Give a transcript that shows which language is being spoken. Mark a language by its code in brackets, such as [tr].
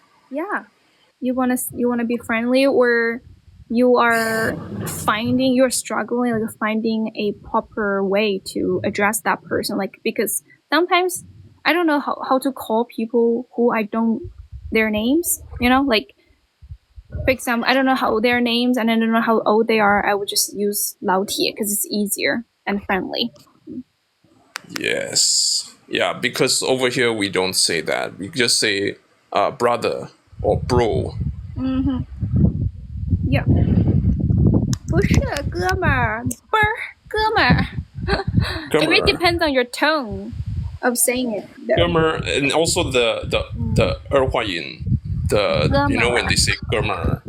[en] Yeah, you wanna be friendly, or you're struggling, like finding a proper way to address that person, like because sometimes I don't know how to call people who I don't their names, like for example, I don't know how their names and I don't know how old they are. I would just use 老铁 because it's easier and friendly. Yes. Yeah, because over here we don't say that. We just say brother or bro. Yeah. [zh] 不是哥们儿，不是哥们儿。 [en] It really depends on your tone of saying it. 哥们儿, and also the 儿化音, you know when they say 哥们儿.